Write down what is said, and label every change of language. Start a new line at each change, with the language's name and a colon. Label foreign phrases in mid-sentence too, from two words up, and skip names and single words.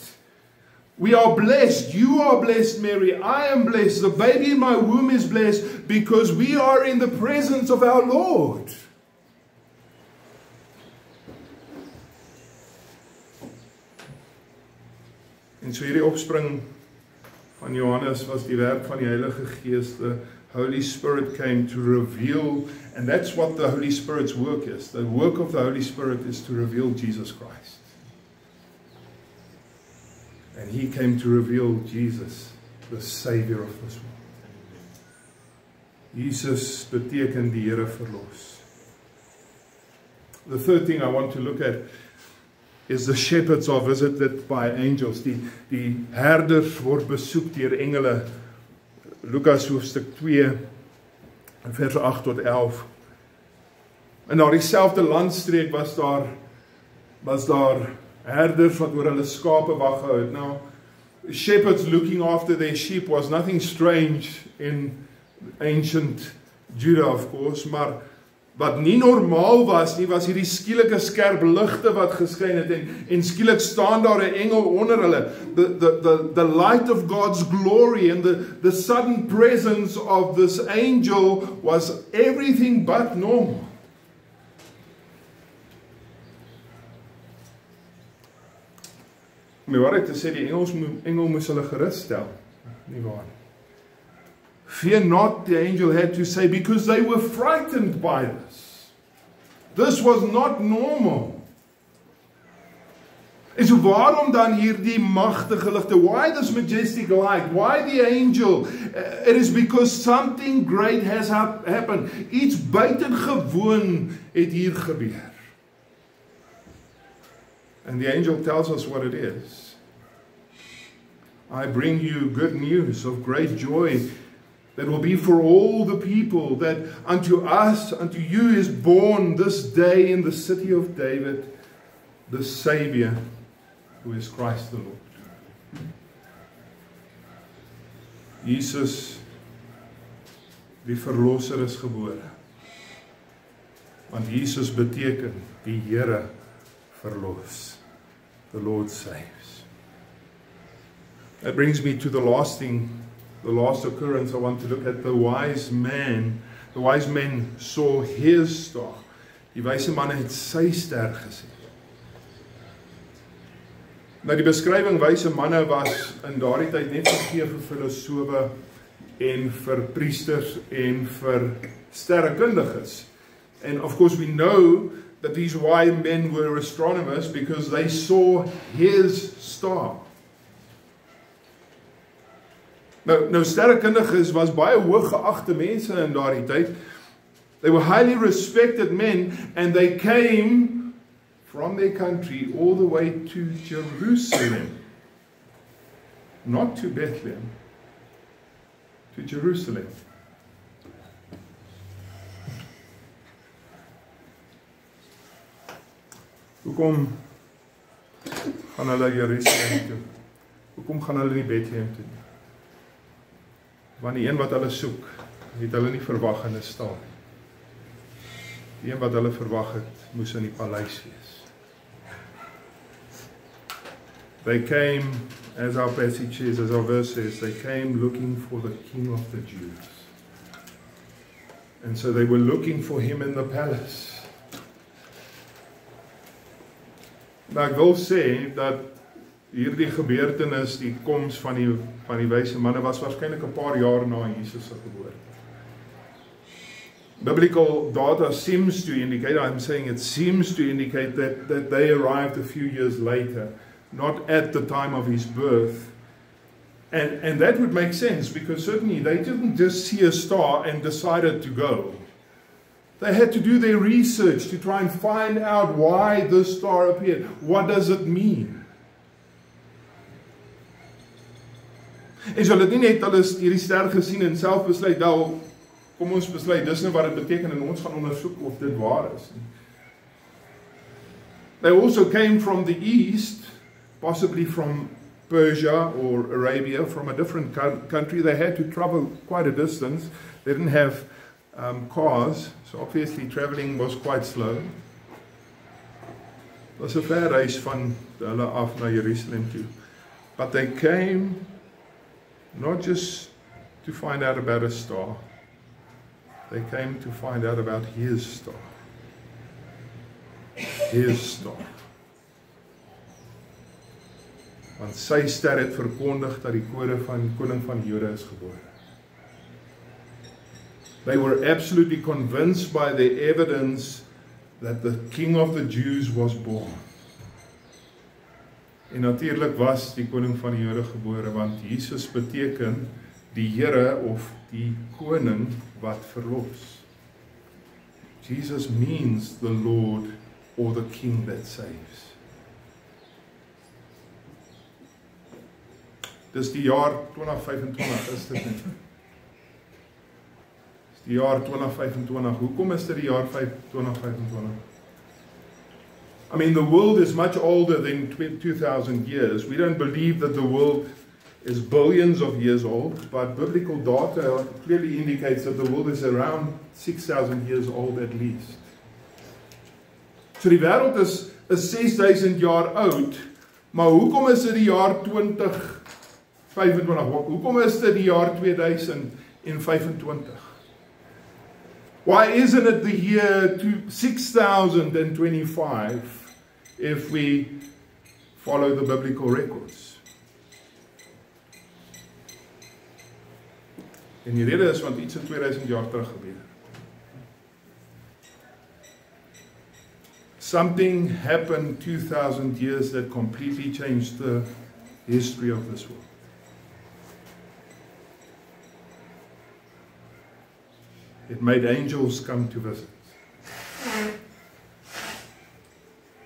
English: We are blessed. You are blessed, Mary. I am blessed. The baby in my womb is blessed because we are in the presence of our Lord.
Afrikaans: En so hierdie opspring van Johannes was die werk van die Heilige Gees.
English: The Holy Spirit came to reveal, and that's what the Holy Spirit's work is. The work of the Holy Spirit is to reveal Jesus Christ. And he came to reveal Jesus, the Savior of this world.
Afrikaans: Jesus beteken die Here verlos.
English: The third thing I want to look at is the shepherds are visited by angels.
Afrikaans: Die herders word besoek deur engele. Lukas hoofstuk 2, vers 8 tot 11. En daar dieselfde landstreek was daar herders wat oor hulle skape wag gehou het.
English: Now, shepherds looking after their sheep was nothing strange in ancient Judah, of course,
Afrikaans: maar wat nie normaal was nie, was hierdie skielike skerp ligte wat geskyn het, en skielik staan daar 'n engel onder hulle.
English: The light of God's glory and the sudden presence of this angel was everything but normal.
Afrikaans: My waarheid te sê, die engel moes hulle gerus stel. Nie waar nie.
English: Fear not, the angel had to say, because they were frightened by this. This was not normal.
Afrikaans: En so waarom dan hierdie magtige ligte?
English: Why this majestic light? Why the angel? It is because something great has happened.
Afrikaans: Iets buitengewoon het hier gebeur.
English: And the angel tells us what it is. I bring you good news of great joy that will be for all the people, that unto us, unto you is born this day in the city of David, the Savior, who is Christ the Lord.
Afrikaans: Jesus, die Verlosser, is gebore. Want Jesus beteken die Here verlos.
English: The Lord saves. That brings me to the last thing, the last occurrence. I want to look at the wise man. The wise men saw his star.
Afrikaans: Die wyse manne het sy ster gesien. Nou die beskrywing wyse manne was in daardie tyd net gegee vir filosowe en vir priesters en vir sterrekundiges.
English: And of course we know that these wise men were astronomers because they saw his star.
Afrikaans: Nou sterrekundiges was baie hoog geagte mense in daardie tyd.
English: They were highly respected men, and they came from their country all the way to Jerusalem. Not to Bethlehem, to Jerusalem.
Afrikaans: Hoekom gaan hulle Jerusalem toe? Hoekom gaan hulle nie Bethlehem toe? Want die een wat hulle soek, het hulle nie verwag in 'n stal nie. Die een wat hulle verwag het, moes in die paleis wees.
English: They came, as our passage says, as our verse says, they came looking for the King of the Jews. And so they were looking for him in the palace.
Afrikaans: Nou ek wil sê dat hierdie gebeurtenis, die koms van die wyse manne, was waarskynlik 'n paar jaar na Jesus se geboorte.
English: Biblical data seems to indicate, I'm saying it seems to indicate that they arrived a few years later, not at the time of his birth. And that would make sense, because certainly they didn't just see a star and decided to go. They had to do their research to try and find out why this star appeared. What does it mean?
Afrikaans: En so hulle het nie net hulle hierdie ster gesien en self besluit, nou, kom ons besluit, dis nou wat dit beteken en ons gaan ondersoek of dit waar is.
English: They also came from the east, possibly from Persia or Arabia, from a different country. They had to travel quite a distance. They didn't have cars, so obviously traveling was quite slow. It was
Afrikaans: 'n ver reis van hulle af na Jerusalem toe.
English: But they came not just to find out about a star, they came to find out about his star. His star.
Afrikaans: Want sy ster het verkondig dat die koning van Jode is gebore.
English: They were absolutely convinced by the evidence that the King of the Jews was born.
Afrikaans: En natuurlik was die koning van die Jode gebore, want Jesus beteken die Here of die koning wat verlos.
English: Jesus means the Lord or the King that saves.
Afrikaans: Dis die jaar 2025, is dit nie? Dis die jaar 2025. Hoekom is dit die jaar 2025?
English: I mean, the world is much older than 2,000 years. We don't believe that the world is billions of years old, but biblical data clearly indicates that the world is around 6,000 years old at least.
Afrikaans: So die wêreld is 6,000 jaar oud, maar hoekom is dit die jaar 2025? Hoekom is dit die jaar 2025?
English: Why isn't it the year 6025 if we follow the biblical records?
Afrikaans: En die rede is want iets in 2000 jaar terug gebeur.
English: Something happened 2000 years that completely changed the history of this world. It made angels come to visit.